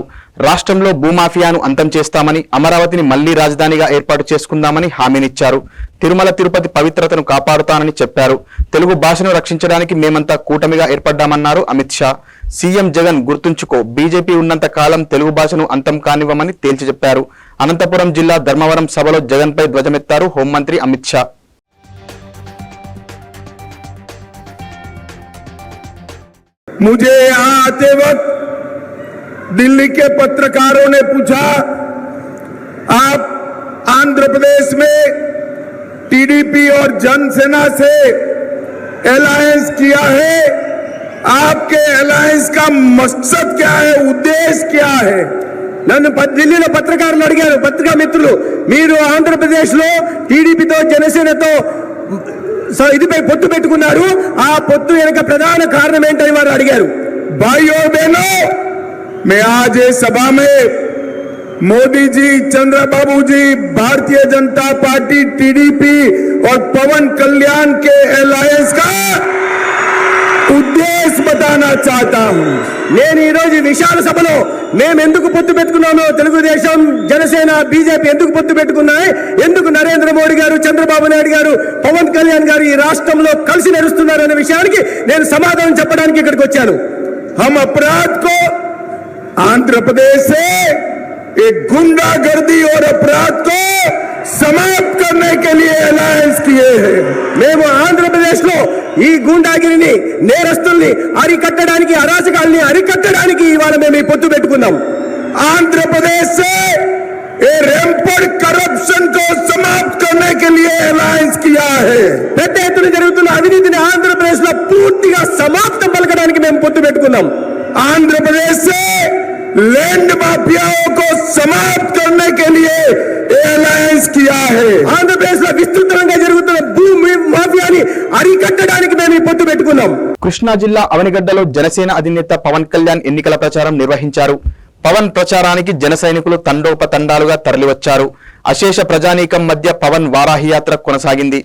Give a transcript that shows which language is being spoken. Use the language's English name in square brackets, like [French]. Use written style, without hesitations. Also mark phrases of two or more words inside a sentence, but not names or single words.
[Telugu] రాష్ట్రంలో భూమాఫియాను అంతం చేస్తామని, అమరావతిని మళ్లీ రాజధానిగా ఏర్పాటు చేసుకుందామని హామీనిచ్చారు. తిరుమల తిరుపతి పవిత్రతను కాపాడుతానని చెప్పారు. తెలుగు భాషను రక్షించడానికి మేమంతా కూటమిగా ఏర్పడ్డామన్నారు అమిత్ షా. సీఎం జగన్ గుర్తుంచుకో, బీజేపీ ఉన్నంత కాలం తెలుగు భాషను అంతం కానివ్వమని తేల్చి చెప్పారు. అనంతపురం జిల్లా ధర్మవరం సభలో జగన్పై ధ్వజమెత్తారు హోంమంత్రి అమిత్ షా. [Hindi] मुझे यहां आते वक्त दिल्ली के पत्रकारों ने पूछा, आप आंध्र प्रदेश में टीडीपी और जनसेना से अलायंस किया है, आपके अलायंस का मकसद क्या है, उद्देश्य क्या है? [Telugu] నన్ను ఢిల్లీలో పత్రికారులు అడిగారు, పత్రికా మిత్రులు, మీరు ఆంధ్రప్రదేశ్లో టీడీపీతో జనసేనతో ఇదిపై పొత్తు పెట్టుకున్నారు, ఆ పొత్తు వెనుక ప్రధాన కారణం ఏంటని వారు అడిగారు. [Hindi] భాइयों बहनों, मैं आज इस सभा में मोदी जी, चंद्रबाबू जी, भारतीय जनता पार्टी, टीडीपी और पवन कल्याण के अलायंस का ఉద్దేశం बताना चाहता हूं. [Telugu] నేను ఈ రోజు విశాల సభలో మేము ఎందుకు పొత్తు పెట్టుకున్నామో, తెలుగుదేశం, జనసేన, బీజేపీ ఎందుకు పొత్తు పెట్టుకున్నాయి, ఎందుకు నరేంద్ర మోడీ గారు, చంద్రబాబు నాయుడు గారు, పవన్ కళ్యాణ్ గారు ఈ రాష్ట్రంలో కలిసి నడుస్తున్నారు అనే విషయానికి నేను సమాధానం చెప్పడానికి ఇక్కడికి వచ్చాను. [Hindi] हम अपराध को आंध्र प्रदेश से एक गुंडागर्दी और अपराध को समाप्त करने के लिए अलायंस किए हैं. [Telugu] మేము ఆంధ్రప్రదేశ్లో ఈ గుండాగిరిని, నేరస్తుల్ని అరికట్టడానికి, అరాచకాల్ని అరికట్టడానికి ఇవాళ మేము ఈ పొత్తు పెట్టుకున్నాం. [Hindi] ఆంధ్రప్రదేశ్ से [English] ramped corruption [Hindi] को समाप्त करने के लिए अलायंस किया है. [Telugu] పెద్ద ఎత్తున జరుగుతున్న అవినీతిని ఆంధ్రప్రదేశ్లో పూర్తిగా సమాప్తం పలకడానికి మేము పొత్తు పెట్టుకున్నాం. [Hindi] ఆంధ్రప్రదేశ్ से [English] land mafias [Hindi] को समाप्त करने के लिए अलायंस किया है. [Telugu] ఆంధ్రప్రదేశ్ లో విస్తృతంగా జరుగుతున్న భూమి మాఫియాని అరికట్టడానికి మేము ఈ పొత్తు పెట్టుకున్నాం. కృష్ణా జిల్లా అవనిగడ్డలో జనసేన అధినేత పవన్ కళ్యాణ్ ఎన్నికల ప్రచారం నిర్వహించారు. పవన్ ప్రచారానికి జన సైనికులు తండోపతండాలుగా తరలివచ్చారు. అశేష ప్రజానీకం మధ్య పవన్ వారాహి యాత్ర కొనసాగింది.